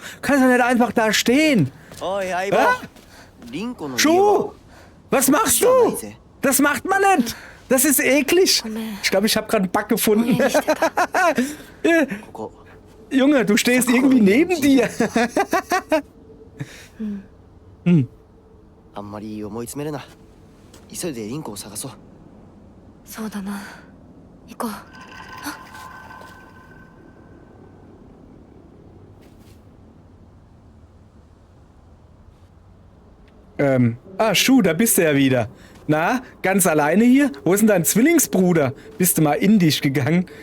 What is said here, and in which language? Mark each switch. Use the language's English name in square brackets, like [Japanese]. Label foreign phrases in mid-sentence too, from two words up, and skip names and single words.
[German] Kannst du nicht einfach da stehen? Schuh! Was machst du? Das macht man nicht! Das ist eklig! Ich glaube, ich habe gerade einen Bug gefunden. Junge, du stehst irgendwie neben dir. [Japanese] あんまり思い詰めるな。急いでリンコを探そう。そうだな。行こう。 [German] Schuh, da bist du ja wieder. Na, ganz alleine hier? Wo ist denn dein Zwillingsbruder? Bist du mal in dich gegangen?